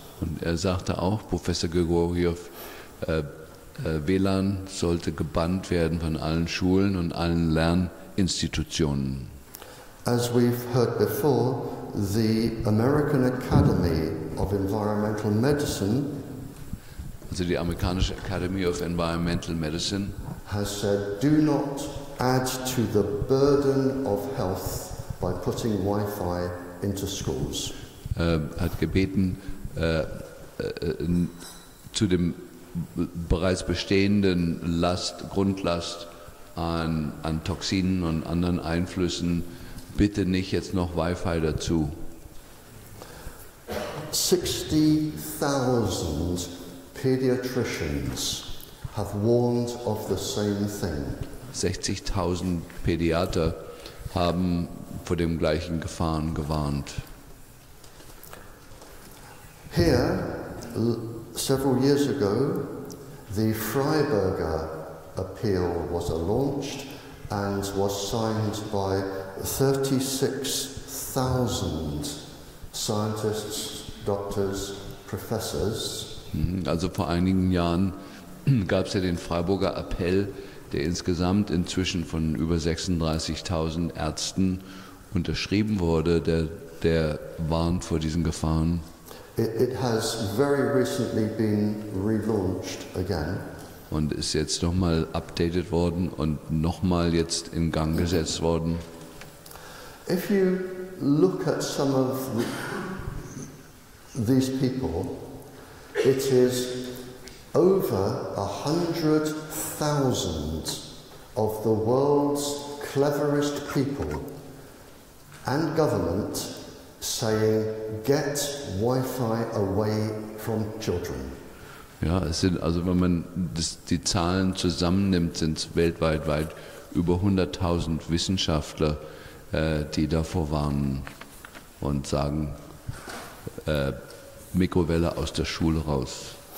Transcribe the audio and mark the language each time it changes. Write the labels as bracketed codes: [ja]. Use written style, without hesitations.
[de] Und er sagte auch, Professor Grigoriev, WLAN sollte gebannt werden von allen Schulen und allen Lerninstitutionen. [en] As we've heard before, the American Academy of Environmental Medicine [de] Also die amerikanische Academy of Environmental Medicine [en] has said, do not add to the burden of health by putting Wi-Fi into schools. [de] Hat gebeten, zu dem bereits bestehenden Grundlast an Toxinen und anderen Einflüssen bitte nicht jetzt noch Wi-Fi dazu. [en] 60,000 pediatricians have warned of the same thing. [de] 60.000 Pädiater haben vor dem gleichen Gefahren gewarnt. [en] Here, several years ago, the Freiburger appeal was launched and was signed by 36,000 scientists, doctors, professors. [de] Also vor einigen Jahren gab es ja den Freiburger Appell, der insgesamt inzwischen von über 36.000 Ärzten unterschrieben wurde, der warnt vor diesen Gefahren. [en] It has very recently been relaunched again. [de] Und ist jetzt nochmal updated worden und nochmal jetzt in Gang gesetzt worden. [en] If you look at some of these people, it is over 100,000 of the world's cleverest people and government saying, get Wi-Fi away from children. [de] Ja, es sind, also wenn man die Zahlen zusammennimmt, sind es weltweit über 100.000 Wissenschaftler, die davor warnen und sagen, Mikrowelle aus der Schule raus.